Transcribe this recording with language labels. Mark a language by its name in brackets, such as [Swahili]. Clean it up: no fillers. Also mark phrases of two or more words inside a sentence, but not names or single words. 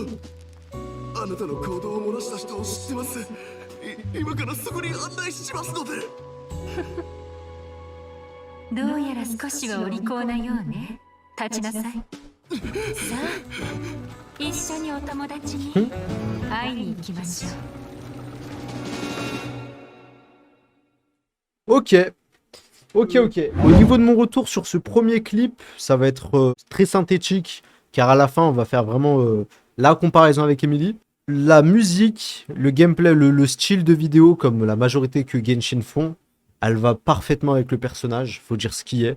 [Japanese] あなたの行動を漏らした人を知ってます。今からそこに案内しますので。どうやら少しはお利口なようね。立ちなさい。さあ、一緒にお友達に会いに行きましょう。 [French] Ok, Au niveau de mon retour sur ce premier clip, ça va être très synthétique, car à la fin, on va faire vraiment la comparaison avec Emilie. La musique, le gameplay, le style de vidéo, comme la majorité que Genshin font, elle va parfaitement avec le personnage, faut dire ce qui est.